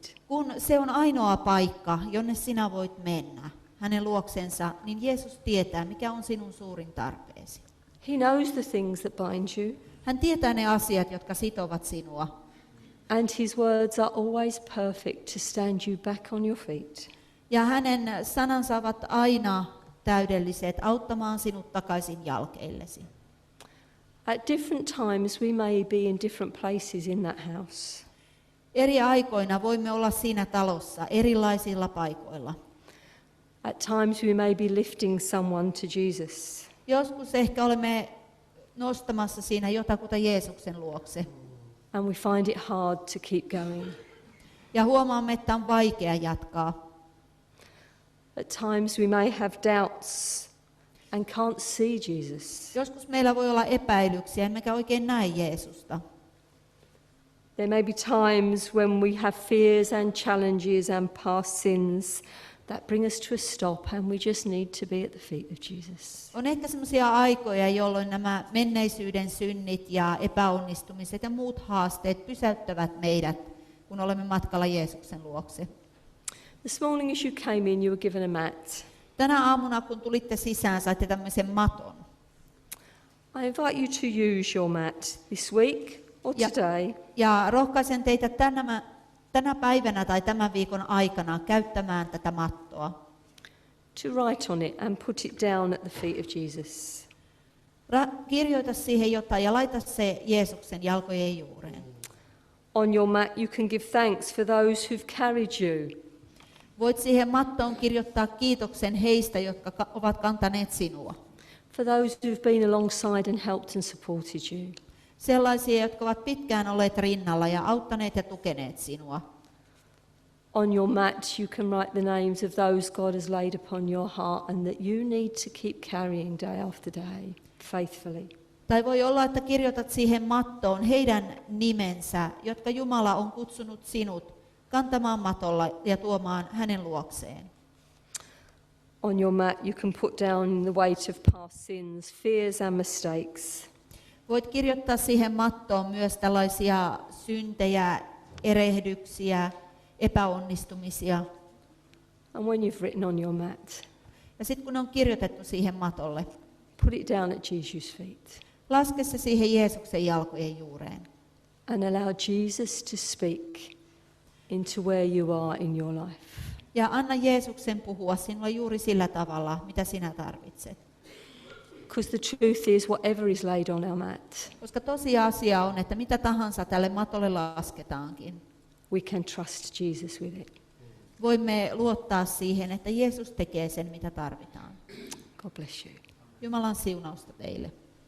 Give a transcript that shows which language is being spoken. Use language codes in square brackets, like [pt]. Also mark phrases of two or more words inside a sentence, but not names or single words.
[fi] kun se on ainoa paikka, jonne sinä voit mennä, hänen luoksensa, niin Jeesus tietää, mikä on sinun suurin tarpeesi. [en] He knows the things that bind you, [fi] Hän tietää ne asiat, jotka sitovat sinua. [en] and his words are always perfect to stand you back on your feet. [fi] Ja hänen sanansa ovat aina täydelliset auttamaan sinut takaisin jalkeillesi. [en] At different times we may be in different places in that house. [fi] Eri aikoina voimme olla siinä talossa erilaisilla paikoilla. [en] At times we may be lifting someone to Jesus. [fi] Joskus ehkä olemme nostamassa siinä jotakuta Jeesuksen luokse. [en] And we find it hard to keep going. [fi] Ja huomaamme, että on vaikea jatkaa. [en] At times we may have doubts and can't see Jesus. [fi] Joskus meillä voi olla epäilyksiä, emmekä oikein näe Jeesusta. [en] There may be times when we have fears and challenges and past sins that bring us to a stop and we just need to be at the feet of Jesus. [fi] On ehkä sellaisia aikoja, jolloin nämä menneisyyden synnit ja epäonnistumiset ja muut haasteet pysäyttävät meidät, kun olemme matkalla Jeesuksen luokse. [en] This morning as you came in, you were given a mat. [fi] Tänä aamuna, kun tulitte sisään, saitte tämmöisen maton. [en] I invite you to use your mat this week or today [fi] Ja rohkaisen teitä tänä päivänä tai tämän viikon aikana käyttämään tätä mattoa. [en] to write on it and put it down at the feet of Jesus. [fi] Kirjoita siihen jotain ja laita se Jeesuksen jalkojen juureen. [en] On your mat you can give thanks for those who've carried you. [fi] Voit siihen mattoon kirjoittaa kiitoksen heistä, jotka ovat kantaneet sinua. [en] For those who've been alongside and helped and supported you. [fi] Sellaisia, jotka ovat pitkään olleet rinnalla ja auttaneet ja tukeneet sinua. [en] On your mat you can write the names of those God has laid upon your heart and that you need to keep carrying day after day, faithfully. [fi] Tai voi olla, että kirjoitat siihen mattoon heidän nimensä, jotka Jumala on kutsunut sinut kantamaan matolla ja tuomaan hänen luokseen. [en] On your mat you can put down the weight of past sins, fears and mistakes. [fi] Voit kirjoittaa siihen mattoon myös tällaisia syntejä, erehdyksiä, epäonnistumisia. [en] And when you've written on your mat, [fi] Ja sitten kun on kirjoitettu siihen matolle, [en] put it down at Jesus' feet. [fi] laske se siihen Jeesuksen jalkojen juureen. [en] and allow Jesus to speak into where you are in your life. [fi] Ja anna Jeesuksen puhua sinua juuri sillä tavalla, mitä sinä tarvitset. [en] Because the truth is, whatever is laid on our mat, [fi] Koska tosiasia on, että mitä tahansa tälle matolle lasketaankin, [en] we can trust Jesus with it. [fi] voimme luottaa siihen, että Jeesus tekee sen, mitä tarvitaan. [en] God bless you. [fi] Jumalan siunausta teille.